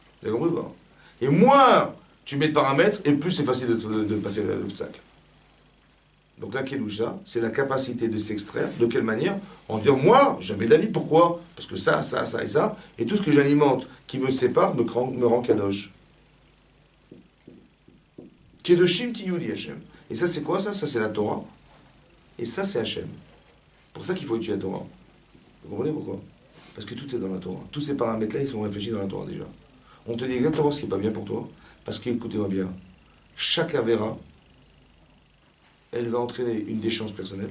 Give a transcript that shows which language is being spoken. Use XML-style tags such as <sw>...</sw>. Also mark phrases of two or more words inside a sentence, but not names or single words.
<fr>Vous avez compris ou pas? Et moins tu mets de paramètres, et plus c'est facile de passer l'obstacle. Donc la kedusha, c'est la capacité de s'extraire. De quelle manière? En disant, moi, jamais de la vie. Pourquoi? Parce que ça et ça, et tout ce que j'alimente qui me sépare me rend kadosh.</fr> <he>קדושים תהיו די השם.</he> <fr>Et ça, c'est quoi ça? Ça, c'est la Torah. Et ça, c'est Hashem. Pour ça qu'il faut étudier la Torah. Vous comprenez pourquoi? Parce que tout est dans la Torah. Tous ces paramètres-là, ils sont réfléchis dans la Torah déjà. On te dit exactement ce qui n'est pas bien pour toi. Parce que, écoutez-moi bien, chaque avéra, elle va entraîner une déchéance personnelle.</fr>